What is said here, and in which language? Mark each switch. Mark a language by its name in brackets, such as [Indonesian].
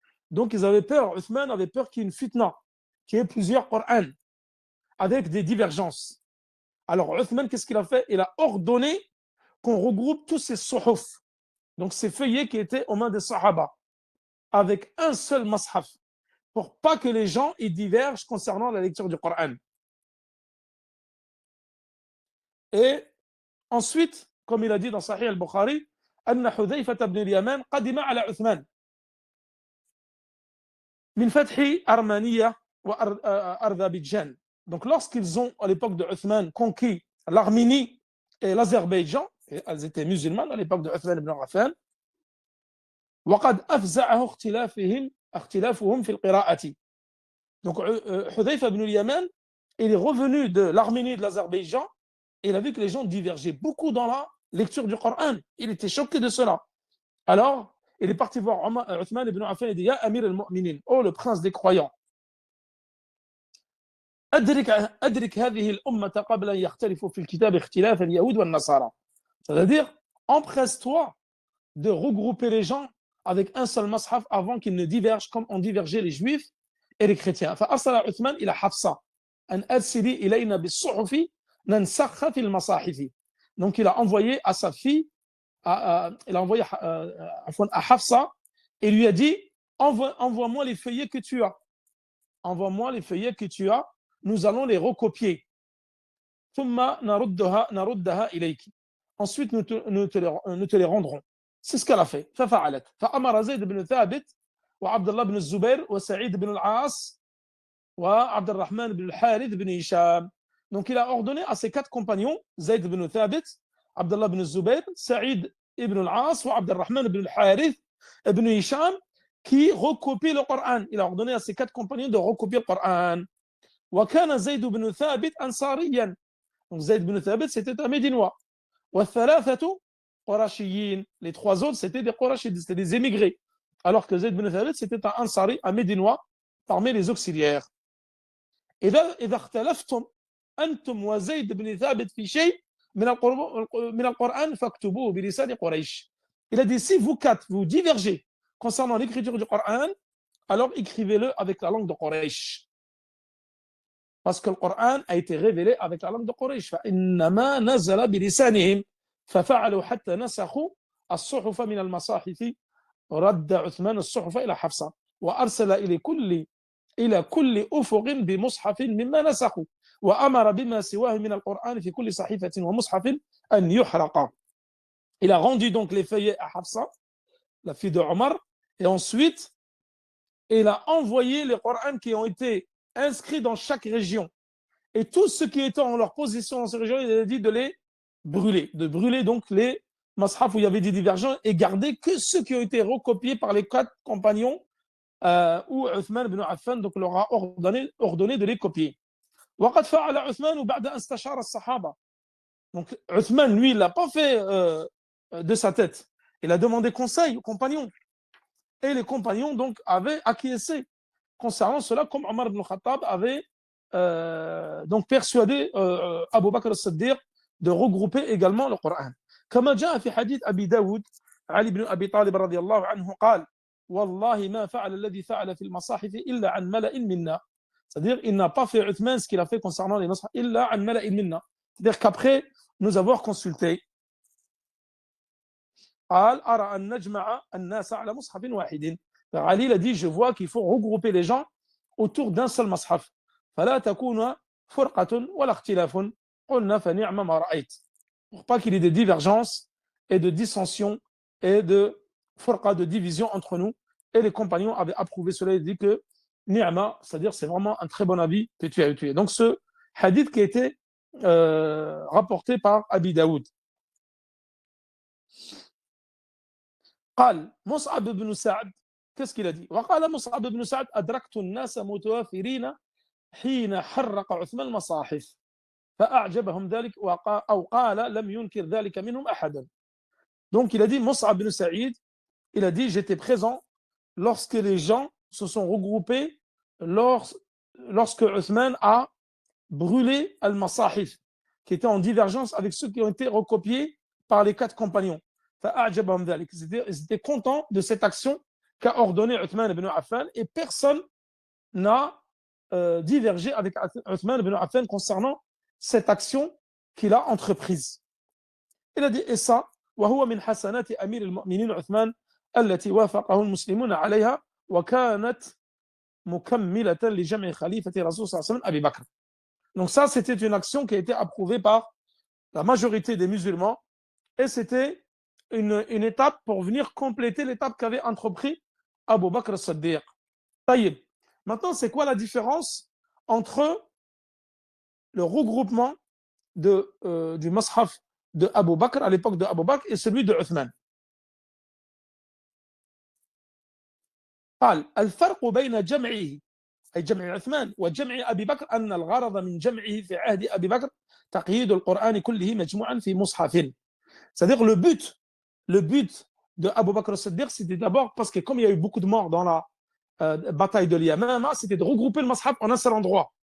[French] Donc ils avaient peur, Uthman avait peur qu'il y ait une fitna, qu'il y ait plusieurs Qur'an, avec des divergences. Alors Uthman, qu'est-ce qu'il a fait? Il a ordonné qu'on regroupe tous ces suhuf, donc ces feuillets qui étaient aux mains des sahaba, avec un seul mushaf, pour pas que les gens y divergent concernant la lecture du Coran. Et ensuite, comme il a dit dans Sahih al-Bukhari, [Arabic] أن حذيفة بن اليمان قدم على عثمان من فتح أرمانية وأرذبيجان. [French] Donc lorsqu'ils ont, à l'époque de Uthman, conquis l'Arménie et l'Azerbaïdjan, elles étaient musulmanes à l'époque de Uthman ibn Affan, [Arabic] وقد أفزعه اختلافهم في القراءة. [French] Donc Hudayfa ibn al-Yaman, il est revenu de l'Arménie et de l'Azerbaïdjan et il a vu que les gens divergeaient beaucoup dans la lecture du Coran. Il était choqué de cela. Alors, il est parti voir Uthman ibn Affan et dit Ya Amir al-Mu'minin, oh le prince des croyants, [Arabic] أدرك هذه الأمة قبل أن يختلفوا في الكتاب اختلاف اليهود والنصارى. [French] C'est-à-dire, empresse-toi de regrouper les gens avec un seul mushaf avant qu'ils ne divergent comme ont divergé les juifs et les chrétiens. [Arabic] فأرسل عثمان إلى حفصة أن أرسلي إلينا بالصحف ننسخها في المصاحف. [French] Donc il a envoyé à sa fille, il a envoyé à Hafsa et lui a dit envoie-moi les feuillets que tu as. Envoie-moi les feuillets que tu as, nous allons les recopier. [Arabic] ثم نردها إليك. [French] Ensuite nous te les rendrons. C'est ce qu'elle a fait. [Arabic] ففعلت. فأمر زيد بن ثابت وعبد الله بن الزبير وسعيد بن العاص وعبد الرحمن بن الحارث بن هشام. [French] Donc il a ordonné à ses 4 compagnons, Zayd ibn Thabit, Abdullah ibn Zubayr, Saïd ibn al-As, ou Abdurrahman ibn al-Harith ibn Hisham, qui recopient le Coran. Il a ordonné à ses 4 compagnons de recopier le Coran. [Arabic] وكان زيد بن ثابت أنصاريا. [French] Donc Zayd ibn Thabit, c'était un Médinois. [Arabic] والثلاثة قرشيين. [French] Les 3 autres, c'était des Qurashides, c'était des émigrés. Alors que Zayd ibn Thabit, c'était un Ansari, un Médinois, parmi les auxiliaires. [Arabic] إذا اختلفتم أنتم وزيد بن ثابت في شيء من القرآن فاكتبوه بلسان قريش. [French] Il a dit si vous 4 vous divergez concernant l'écriture du Coran, alors écrivez-le avec la langue de Quraysh. Parce que le Coran a été révélé avec la langue de Quraysh. [Arabic] فإنما نزل بلسانهم ففعلوا حتى نسخوا الصحف من المصاحف رد عثمان الصحف إلى حفصة وأرسل إلى كل أفق بمصحف مما نسخوا وأمر بما سواه من القرآن في كل صحيفة ومصحف أن يحرق. [French] Il a rendu donc les feuillets à Hafsa, la fille de Omar, et ensuite il a envoyé les Corans qui ont été inscrits dans chaque région. Et tous ceux qui étaient en leur position dans ces régions, il a dit de les brûler. De brûler donc les mashaf où il y avait des divergences et garder que ceux qui ont été recopiés par les 4 compagnons où Uthman ibn Affan donc, leur a ordonné de les copier. [Arabic] وقد فعل عثمان بعد أن استشار الصحابة. [French] Donc Uthman, lui, il l'a pas fait de sa tête. Il a demandé conseil aux compagnons. Et les compagnons donc avaient acquiescé concernant cela, comme Omar ibn Khattab avait donc persuadé Abu Bakr as-Siddiq de regrouper également le Coran. [Arabic] كما جاء في حديث أبي داود علي بن أبي طالب رضي الله عنه قال والله ما فعل الذي فعل في المصاحف إلا عن ملأ منا. [French] C'est-à-dire il n'a pas fait Uthman ce qu'il a fait concernant les mashaf [Arabic] إلا عن ملأ منا. [French] C'est-à-dire qu'après nous avoir consulté [Arabic] قال أرى أن نجمع الناس على مصحف واحد. [French] Ali a dit je vois qu'il faut regrouper les gens autour d'un seul mashaf. [Arabic] فلا تكون فرقة ولا اختلاف قلنا فنعم ما رأيت. [French] Pour pas qu'il y ait de divergences et de dissensions et de فرقة, de division entre nous. Et les compagnons avaient approuvé cela et dit que ni'ma, c'est-à-dire c'est vraiment un très bon avis que tu as étudié. Donc ce hadith qui a été rapporté par Abi Daoud. [Arabic] قال مصعب بن سعد [French] qu'est-ce qu'il a dit [Arabic] وقال مصعب بن سعد أدركت الناس متوافرين حين حرق عثمان المصاحف فأعجبهم ذلك أو قال لم ينكر ذلك منهم أحدا. [French] Donc il a dit Mus'ab bin Sa'id, il a dit j'étais présent lorsque les gens se sont regroupés lorsque Uthman a brûlé al-Masahif qui était en divergence avec ceux qui ont été recopiés par les 4 compagnons. [Arabic] فأعجبهم ذلك. [French] Ils étaient contents de cette action qu'a ordonné Uthman ibn Affan et personne n'a divergé avec Uthman ibn Affan concernant cette action qu'il a entreprise. Il a dit et ça [Arabic] وهو من حسنات أمير المؤمنين عثمان التي وافقه المسلمون عليها وكانت مكملة لجمع خليفة رسول صلى الله عليه وسلم أبي بكر. [French] Donc ça c'était une action qui a été approuvée par la majorité des musulmans et c'était une étape pour venir compléter l'étape qu'avait entrepris Abu Bakr as-Siddiq. Taïb. Maintenant, c'est quoi la différence entre le regroupement du mashaf de Abu Bakr à l'époque de Abu Bakr et celui de Uthman? [Arabic] قال الفرق بين جمعه أي جمع عثمان وجمع أبي بكر أن الغرض من جمعه في عهد أبي بكر تقييد القرآن كله مجموعا في مصحف. [French] C'est-à-dire le but de Abu Bakr as-Siddiq, c'était d'abord parce que comme il y a eu beaucoup de morts dans la bataille de Yamama, c'était de regrouper le mashaf en un seul endroit.